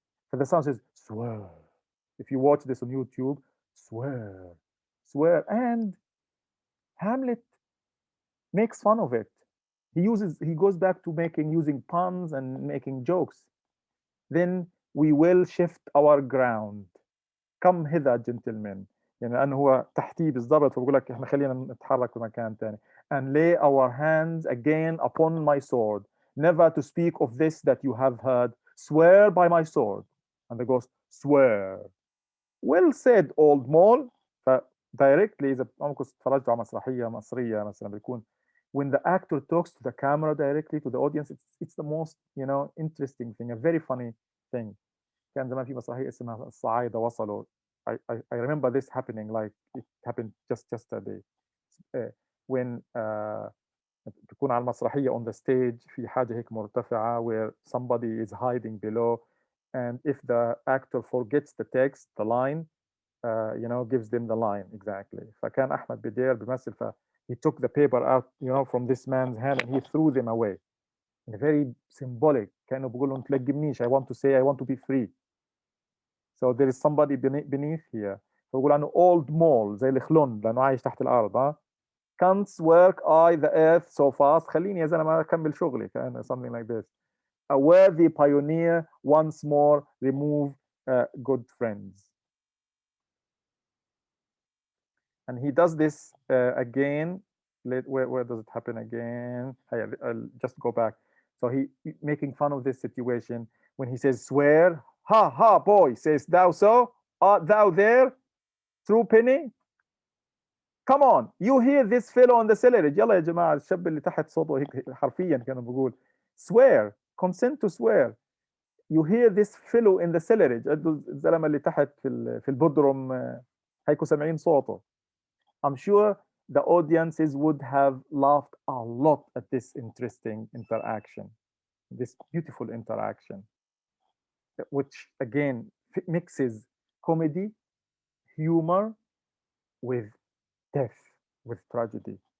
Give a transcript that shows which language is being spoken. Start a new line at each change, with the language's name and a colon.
English: So the sound says, swear. If you watch this on YouTube, swear. And Hamlet makes fun of it. He goes back to using puns and making jokes. Then we will shift our ground. Come hither, gentlemen.
Arabic: يعني لأنه هو تحتيه بالضبط، فبقول لك احنا خلينا نتحرك في مكان تاني.
English: and lay our hands again upon my sword, never to speak of this that you have heard. Swear by my sword. And the ghost, swear. Well said, old mole.
Arabic: فدايركتلي اذا عمركم اتفرجتوا على مسرحيه مصريه مثلا بيكون
English: when the actor talks to the camera directly to the audience, it's the most interesting thing, a very funny thing.
Arabic: كان زمان في مسرحيه اسمها الصعايده وصلوا.
English: I remember this happening, like it happened just yesterday. When
Arabic: تكون على المسرحيه
English: on the stage
Arabic: في حاجه هيك مرتفعه
English: where somebody is hiding below, and if the actor forgets the text, the line, gives them the line exactly.
Arabic: فكان احمد بدير بيمثل
English: he took the paper out from this man's hand and he threw them away in a very symbolic,
Arabic: كانه بيقول له ما تلجمنيش,
English: I want to say I want to be free. So there is somebody beneath here.
Arabic: فبقول عنه
English: old mole
Arabic: زي الخلون لانه عايش تحت الارض.
English: Can't work I the earth so fast.
Arabic: خليني يا زلمه اكمل شغلي, كان
English: something like this. A worthy pioneer once more remove good friends. And he does this again. Where does it happen again? I'll just go back. So he making fun of this situation when he says swear. Ha ha boy, says thou so? Art thou there? True penny? Come on, you hear this fellow on the cellarage.
Arabic: يلا يا جماعة, الشاب اللي تحت صوته هيك حرفيا كان بيقول
English: swear, consent to swear. You hear this fellow in the cellarage.
Arabic: الزلمة اللي تحت في البودروم هيكونوا سامعين صوته.
English: I'm sure the audiences would have laughed a lot at this interesting interaction, this beautiful interaction, which again mixes comedy, humor with death, with tragedy.